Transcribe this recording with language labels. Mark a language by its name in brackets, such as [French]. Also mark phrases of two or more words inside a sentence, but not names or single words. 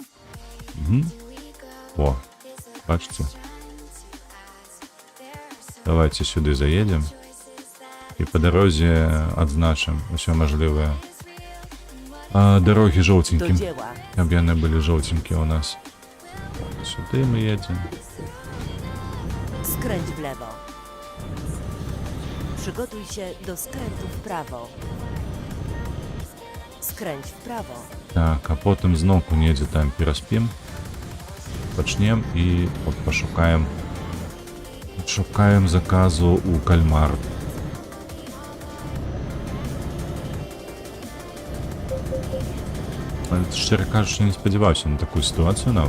[Belarusian] О, бачыце? Давайте сюды заедем і па дарозе адзначым усё мажлівае. [Ukrainian] Дорогі [Polish] Do [Belarusian] жоўценькім, [Polish] dzieła. [Belarusian] каб яны былі жоўценькія у нас. Сюды мы едзем. [Polish] Skręć w lewo. Przygotuj się do skrętu w prawo. Skręć w prawo. [Belarusian] Так, а потым зноўку недзе там пераспім. Пачнем і от пашукаем заказу у кальмар. Шчыра кажучы, не спадзяваўся на такую сітуацыю нават.